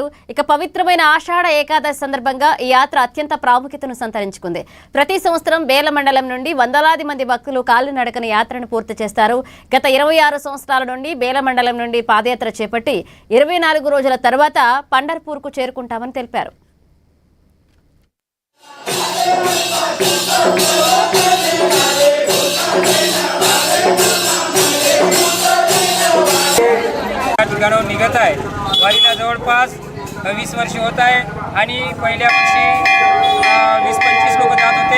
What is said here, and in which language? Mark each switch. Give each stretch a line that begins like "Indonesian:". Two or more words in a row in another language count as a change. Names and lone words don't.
Telugu: ఇక పవిత్రమైన ఆషాఢ ఏకాదశి సందర్భంగా ఈ యాత్ర అత్యంత ప్రాముఖ్యతను సంతరించుకుంది. ప్రతి సంవత్సరం బేల మండలం నుండి వందలాది మంది భక్తులు కాలినడకన యాత్రను పూర్తి చేస్తారు. గత 26 సంవత్సరాల నుండి బేల మండలం నుండి పాదయాత్ర చేపట్టి 24 రోజుల తర్వాత పండర్పూర్కు చేరుకుంటామని తెలిపారు.
Marathi: गणव निघत आहे. वारीला जवळपास 20 वर्ष होत आहे आणि पहिल्या वर्षी 20-25 लोक जात होते.